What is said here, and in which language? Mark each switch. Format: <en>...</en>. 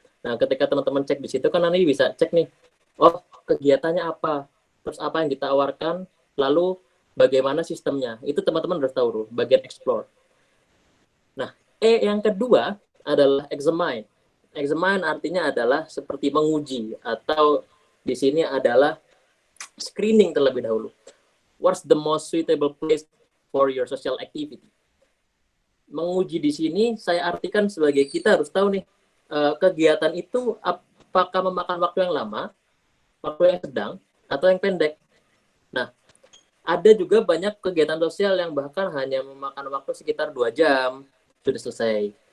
<id>Nah, ketika teman-teman cek di situ kan nanti bisa cek nih, oh kegiatannya apa, terus apa yang ditawarkan, lalu bagaimana sistemnya. Itu teman-teman harus tahu, bagian explore. Nah, yang kedua adalah examine. Examine artinya adalah seperti menguji, atau di sini adalah screening terlebih dahulu.</id> <en>What's the most suitable place for your social activity?</en> <id>Menguji di sini saya artikan sebagai kita harus tahu nih, kegiatan itu apakah memakan waktu yang lama, waktu yang sedang, atau yang pendek. Nah, ada juga banyak kegiatan sosial yang bahkan hanya memakan waktu sekitar 2 jam, sudah selesai.</id>